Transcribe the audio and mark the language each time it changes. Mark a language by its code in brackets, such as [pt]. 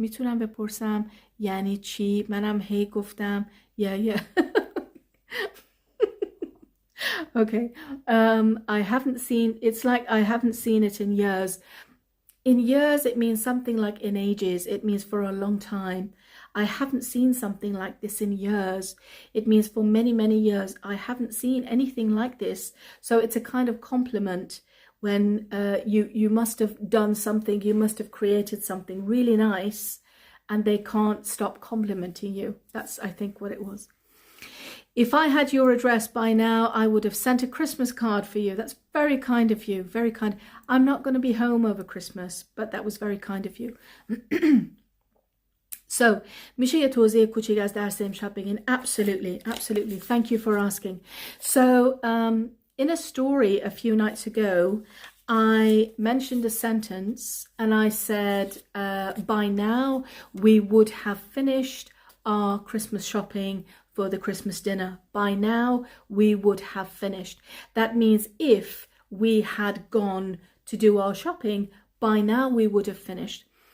[fa] میتونم بپرسم یعنی چی؟ منم هی گفتم yeah. [en] Okay. I haven't seen, it's like I haven't seen it in years. In years, it means something like in ages. It means for a long time. I haven't seen something like this in years. It means for many, many years. I haven't seen anything like this. So it's a kind of compliment when you must have done something, you must have created something really nice, and they can't stop complimenting you. That's, I think, what it was. If I had your address by now, I would have sent a Christmas card for you. That's very kind of you, very kind. I'm not going to be home over Christmas, but that was very kind of you. [fa] So, میشه یه توضیح کوچیک از درس امشب بگین؟ [en] Absolutely. Thank you for asking. So, in a story a few nights ago, I mentioned a sentence and I said, by now we would have finished our Christmas shopping for the Christmas dinner. By now we would have finished. That means if we had gone to do our shopping, by now we would have finished.